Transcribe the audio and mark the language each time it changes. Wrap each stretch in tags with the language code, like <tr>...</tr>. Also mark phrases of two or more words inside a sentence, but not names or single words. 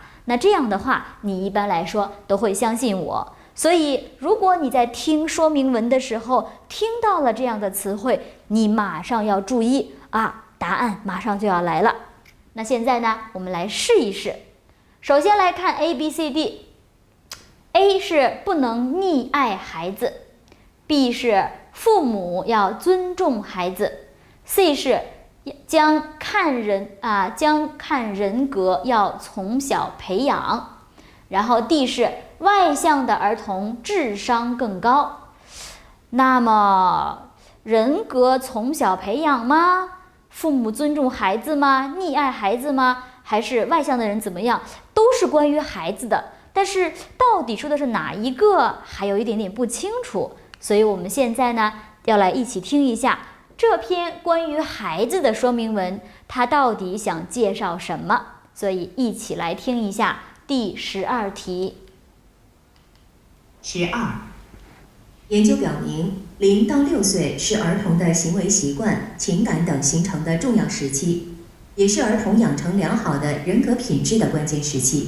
<zh>那這樣的話，你一般來說都會相信我。所以如果你在聽說明文的時候聽到了這樣的詞彙，你馬上要注意答案馬上就要來了。那現在呢，我們來試一試。首先來看 A、B、C、D。A 是不能溺愛孩子， B 是父母要尊重孩子， C 是将看人格要從小培養，然後 D 是外向的兒童智商更高。那麼人格從小培養嗎？父母尊重孩子嗎？溺愛孩子嗎？還是外向的人怎麼樣？都是關於孩子的，但是到底說的是哪一個，還有一點點不清楚。所以我們現在呢，要來一起聽一下這篇關於孩子的說明文，它到底想介紹什麼？所以一起來聽一下第12題。 12，研究表明，0到6歲是兒童的行為習慣、情感等形成的重要時期，也是兒童養成良好的人格品質的關鍵時期。</zh>